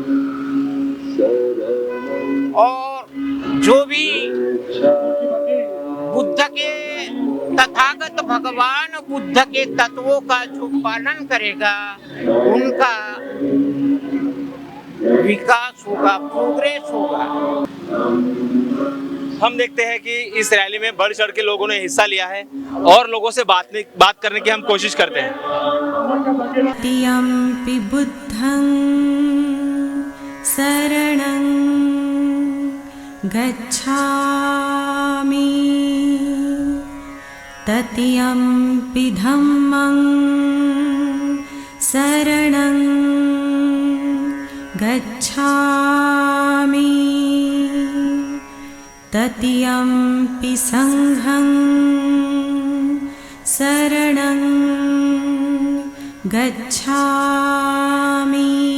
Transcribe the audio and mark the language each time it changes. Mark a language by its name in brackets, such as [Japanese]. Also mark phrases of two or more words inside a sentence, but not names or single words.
[Hindi] और जो भी बुद्ध के, तथागत भगवान बुद्ध के तत्वों का जो पालन करेगा, उनका विकास होगा, प्रोग्रेस होगा। हम देखते हैं कि इस रैली में बढ़ चढ़ के लोगों ने हिस्सा लिया है और लोगों से बात करने की हम कोशिश करते हैं। [Pali] तृतीयंपि बुद्धं शरणं गच्छामि, तृतीयंपि धम्मं शरणं गच्छामि, तृतीयंपि संघं शरणं गच्छामि।